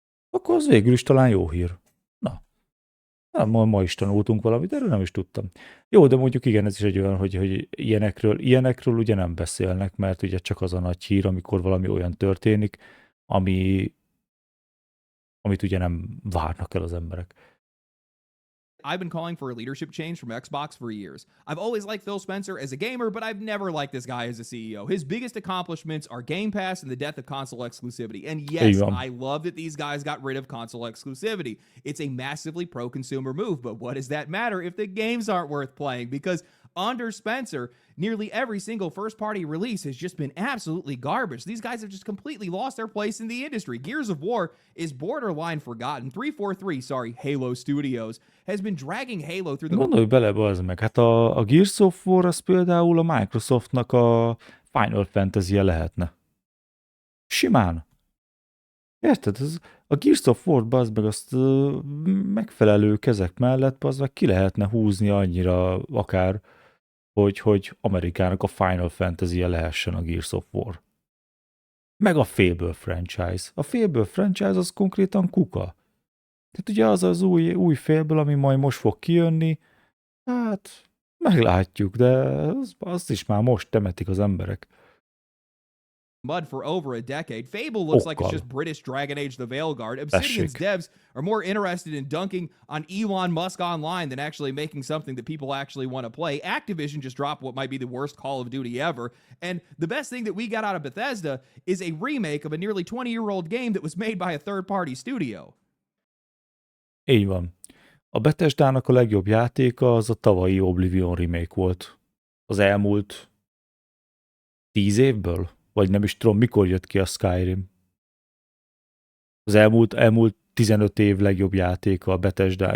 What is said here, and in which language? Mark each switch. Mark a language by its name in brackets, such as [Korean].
[Hungarian] Akkor az végül is talán jó hír. Na, ma is tanultunk valamit, erről nem is tudtam. Jó, de mondjuk igen, ez is egy olyan, hogy ilyenekről ugye nem beszélnek, mert ugye csak az a nagy hír, amikor valami olyan történik, amit ugye nem várnak el az emberek. [English] I've been calling for a leadership change from Xbox for years. I've always liked Phil Spencer as a gamer, but I've never liked this guy as a CEO. His biggest accomplishments are Game Pass and the death of console exclusivity. And yes, I love that these guys got rid of console exclusivity. It's a massively pro-consumer move, but what does that matter if the games aren't worth playing? Because under Spencer, nearly every single first-party release has just been absolutely garbage. These guys have just completely lost their place in the industry. Gears of War is borderline forgotten. 343, Halo Studios, has been dragging Halo through the... [Hungarian] Gondolj bele, bazd meg, hát a Gears of War az például a Microsoftnak a Final Fantasy-je lehetne. Simán. Érted? A Gears of War, bazd meg, azt megfelelő kezek mellett, bazd meg ki lehetne húzni annyira akár, hogy Amerikának a Final Fantasy-je lehessen a Gears of War. Meg a Fable franchise. A Fable franchise az konkrétan kuka. Tehát ugye az új Fable, ami majd most fog kijönni, hát meglátjuk, de azt is már most temetik az emberek. [English] Mud for over a decade. Fable looks like it's just British Dragon Age the Veilguard. Obsidian's devs are more interested in dunking on Elon Musk online than actually making something that people actually want to play. Activision just dropped what might be the worst Call of Duty ever. And the best thing that we got out of Bethesda is a remake of a nearly 20-year-old game that was made by a third-party studio. [Hungarian] Így van. A Bethesdának a legjobb játéka az a tavalyi Oblivion remake volt. Az elmúlt 10 évből? Vagy nem is tudom, mikor jött ki a Skyrim. Az elmúlt 15 év legjobb játéka a Bethesda.